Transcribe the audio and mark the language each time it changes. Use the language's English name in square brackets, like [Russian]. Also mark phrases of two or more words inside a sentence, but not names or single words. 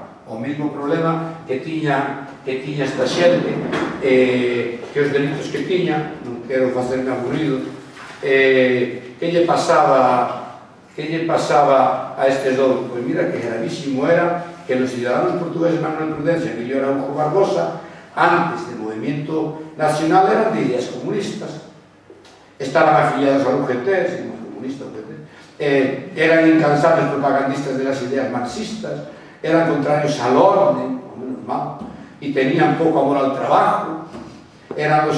[Galician] O mesmo problema que tiña esta xente, que os delitos que tiña, non quero facerme aburrido, que lle pasaba a estes dous? Pois mira que gravísimo era que os ciudadanos portugueses Manuel Prudencia e Emilio Araujo Barbosa, [Spanish] antes del movimiento nacional, eran de ideas comunistas, estaban afiliados al UGT, si no es comunista, eran incansables propagandistas de las ideas marxistas, eran contrarios al orden, o menos mal, y tenían poco amor al trabajo, eran los